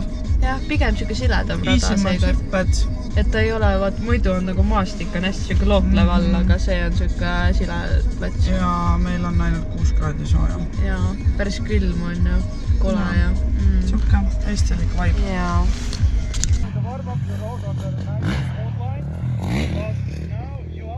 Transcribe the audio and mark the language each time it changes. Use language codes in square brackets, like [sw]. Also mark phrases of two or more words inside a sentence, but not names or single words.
[et] Jah, pigem siuke siledam rada seekord. Et ta ei ole, muidu on nagu maastik on hästi siuke looklev all, aga see on siuke sileplats. Ja meil on ainult 6 kraadi sooja. Ja, päris külm on ju, kole ja. Siuke eestilik vaib. Jaa. [en] Warm up the road on the nice sport line. But now